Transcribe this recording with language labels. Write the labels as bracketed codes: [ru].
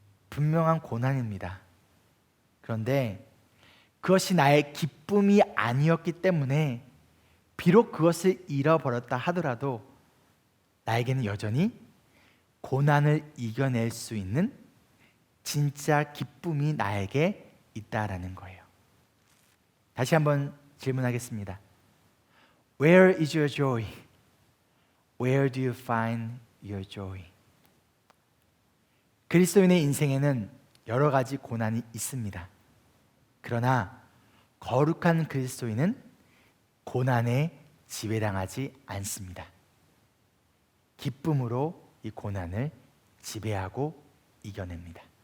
[ko] 분명한 고난입니다. 그런데 그것이 나의 기쁨이 아니었기 때문에 비록 그것을 잃어버렸다 하더라도 나에게는 여전히 고난을 이겨낼 수 있는 진짜 기쁨이 나에게 있다라는 거예요. 다시 한번 질문하겠습니다. [en] Where is your joy? Where do you find your joy? [ko] 그리스도인의 인생에는 여러 가지 고난이 있습니다. 그러나 거룩한 그리스도인은 고난에 지배당하지 않습니다. 기쁨으로 이 고난을 지배하고 이겨냅니다.